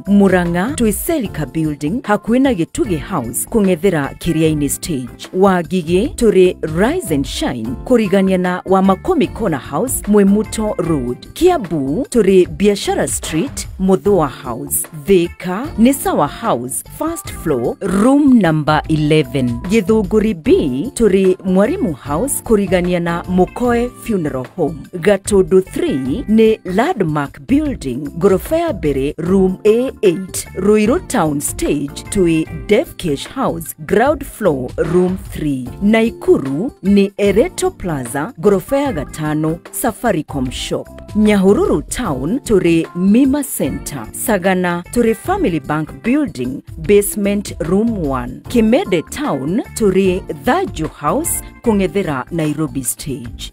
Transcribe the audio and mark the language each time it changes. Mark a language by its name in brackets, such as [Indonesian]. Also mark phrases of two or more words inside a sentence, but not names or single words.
[Kikuyu] Muranga twi Selika Building hakuhi na Gituge House kungethera Kiriaini Stage. Wagigi turi Rise and Shine kurigania na wa Makomi Corner House Mwemuto Road. Kiambu turi Biashara Street Muthua House. Thika ni Sawa House [English] first floor room number 11. [Kikuyu] Githunguri B turi Mwarimu House kurigania na Mukoe Funeral Home. Gatundu 3 ni Landmark Building gorofa ya mbere room A8. Ruiru Town Stage tui Deaf Cash House [English] ground floor room 3. [Kikuyu] Naikuru ni Ereto Plaza gorofa ya gatano Safaricom Shop. Nyahururu Town turi Mima Center. Sagana turi Family Bank Building [English] basement room 1. [Kikuyu] Kimede Town turi Thaju House kungethera Nairobi Stage.